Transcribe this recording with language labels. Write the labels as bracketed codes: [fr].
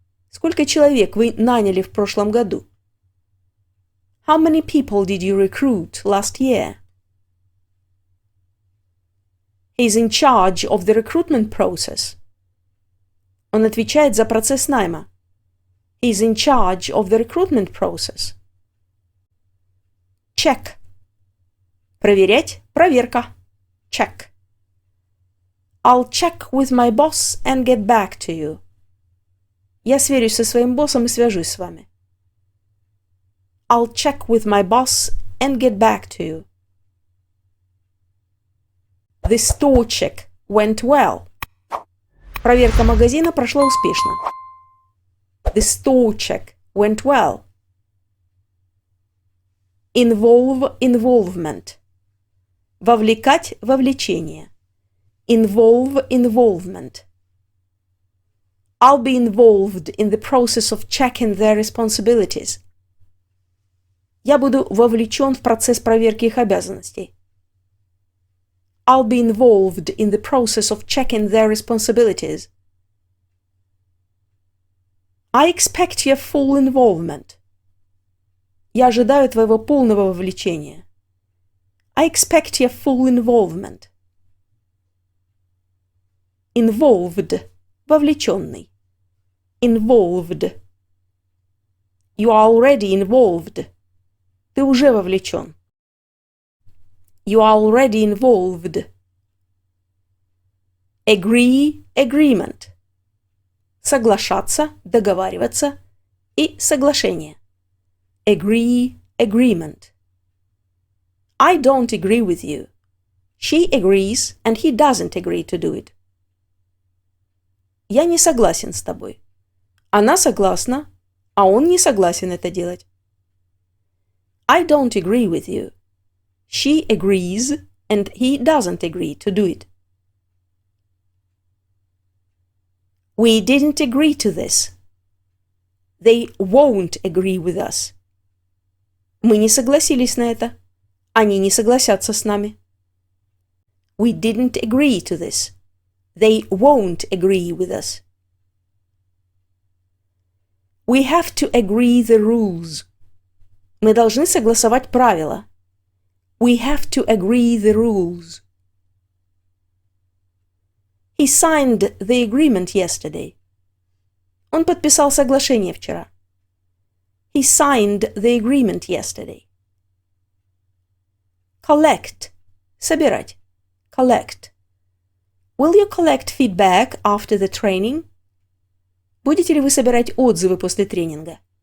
[ru] Сколько человек вы наняли в прошлом году? [en] How many people did you recruit last year? He's in charge of the recruitment process. [ru] Он отвечает за процесс найма. [en] He's in charge of the recruitment process. Check. [ru] Проверять, проверка. [en] Check. I'll check with my boss and get back to you. [ru] Я сверюсь со своим боссом и свяжусь с вами. [en] I'll check with my boss and get back to you. The store check went well. [ru] Проверка магазина прошла успешно. [en] The store check went well. Involve, involvement. [ru] Вовлекать, вовлечение. [en] Involve, involvement. I'll be involved in the process of checking their responsibilities. [ru] Я буду вовлечен в процесс проверки их обязанностей. [en] I'll be involved in the process of checking their responsibilities. I expect your full involvement. [ru] Я ожидаю твоего полного вовлечения. [en] I expect your full involvement. Involved. [ru] Вовлеченный. [en] Involved. You are already involved. [ru] Ты уже вовлечен. [en] You are already involved. Agree, agreement. [ru] Соглашаться, договариваться и соглашение. [en] Agree, agreement. I don't agree with you. She agrees and he doesn't agree to do it. [ru] Я не согласен с тобой. Она согласна, а он не согласен это делать. [en] I don't agree with you. She agrees, and he doesn't agree to do it. We didn't agree to this. They won't agree with us. [ru] Мы не согласились на это. Они не согласятся с нами. [en] We didn't agree to this. They won't agree with us. We have to agree the rules. [ru] Мы должны согласовать правила. [en] We have to agree the rules. He signed the agreement yesterday. [ru] Он подписал соглашение вчера. [en] He signed the agreement yesterday. Collect. Собирать. Collect. Will you collect feedback after the training? [ru] Будете ли вы собирать отзывы после тренинга?